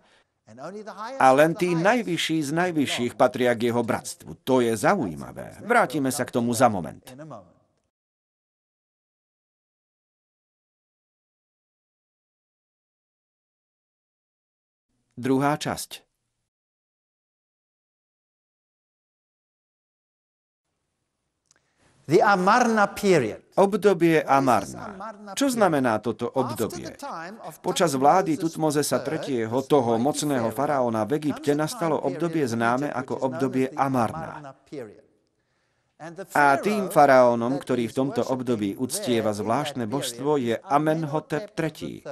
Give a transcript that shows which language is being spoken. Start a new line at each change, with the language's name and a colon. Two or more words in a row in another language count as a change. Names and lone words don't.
Slovak: A len tí najvyšší z najvyšších patria k jeho bratstvu. To je zaujímavé. Vrátime sa k tomu za moment. Druhá časť.
English: The Amarna period.
Slovak: Obdobie Amarna. Čo znamená toto obdobie? Počas vlády Tutmozesa III., toho mocného faraóna v Egypte, nastalo obdobie známe ako obdobie Amarna. A tým faraónom, ktorý v tomto období uctieva zvláštne božstvo, je Amenhotep III.